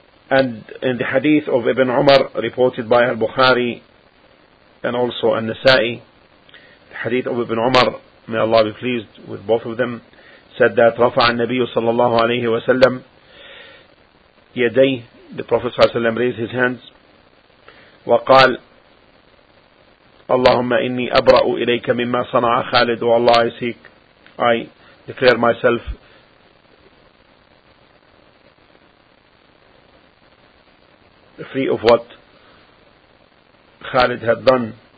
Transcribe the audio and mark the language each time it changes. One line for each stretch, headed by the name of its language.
English: And in the hadith of Ibn Umar, reported by Al-Bukhari and also Al-Nasa'i, the hadith of Ibn Umar, may Allah be pleased with both of them, said that Rafa'a an-Nabiyyu sallallahu alayhi wa sallam yadayh, the Prophet sallallahu alayhi wa sallam raised his hands, waqal,
Arabic: اللهم إني أبرأ إليك مما صنع خالد والله يسيك.
English: I declare myself free of what Khalid had done.